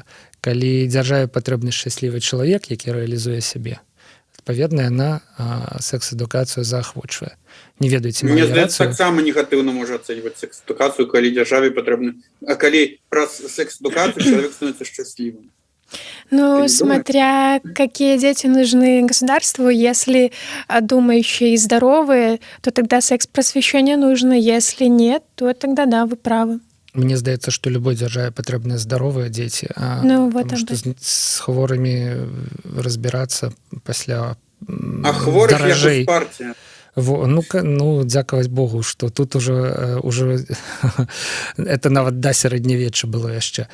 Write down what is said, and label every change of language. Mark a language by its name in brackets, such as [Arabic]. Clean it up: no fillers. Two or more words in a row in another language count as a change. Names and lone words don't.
[Belarusian] Калі дзяржаве патрэбны шчаслівы чалавек, які рэалізуе сябе, адпаведна, яна секс-адукацыю заахвочвае. Не ведаеце маю рацыю? Мне здаецца, таксама негатыўна можа ацэньваць секс-адукацыю, калі дзяржаве патрэбны... А калі праз секс-адукацыю чалавек становіцца шчаслівым. [Russian] Смотря какие дети нужны государству, если думающие и здоровые, то тогда секс-просвещение нужно, если нет, то тогда да, вы правы. [Belarusian] Мне здаецца, што любой дзяржаве патрэбныя здаровыя дзеці, што з хворымі разбірацца пасля даражэй. Партия. Дзякаваць Богу, што тут [Russian] уже это [Belarusian] нават да сярэднявечча было яшчэ.